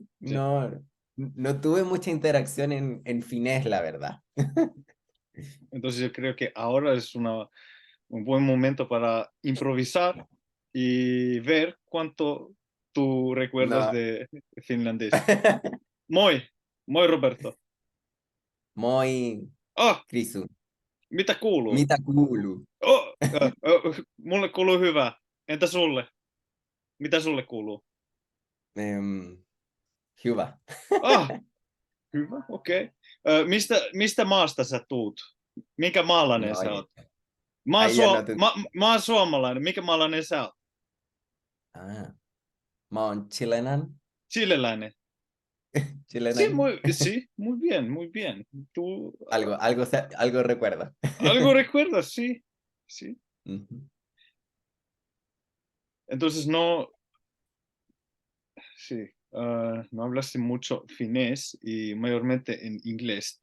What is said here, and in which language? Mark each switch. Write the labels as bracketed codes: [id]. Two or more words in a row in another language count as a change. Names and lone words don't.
[es] Sí. No tuve mucha interacción en finés, la verdad. Entonces yo creo que ahora es un buen momento para improvisar y ver cuánto tú recuerdas No. de finlandés. [fi] Moi, moi Roberto. Moi, Ah, Krisu. mitä kuuluu? Mitä kuuluu? Mulle kuuluu hyvä. Entä sulle? Mitä sulle kuuluu? Hyvä. Ah, hyvä, okei. Mistä maasta sä tuut? Minkä maalainen No, sä oot? Mä oon, [es] ahí ya no te... [fi] mä oon suomalainen. Mikä maalainen sä oot? Ah, mä oon chilenan. Chileläinen. Chilenan. [es] Sí, muy bien, muy bien. Tú Algo recuerdo. algo recuerdas, sí, sí. Ujú. Entonces no, sí, no hablaste mucho finés y mayormente en inglés.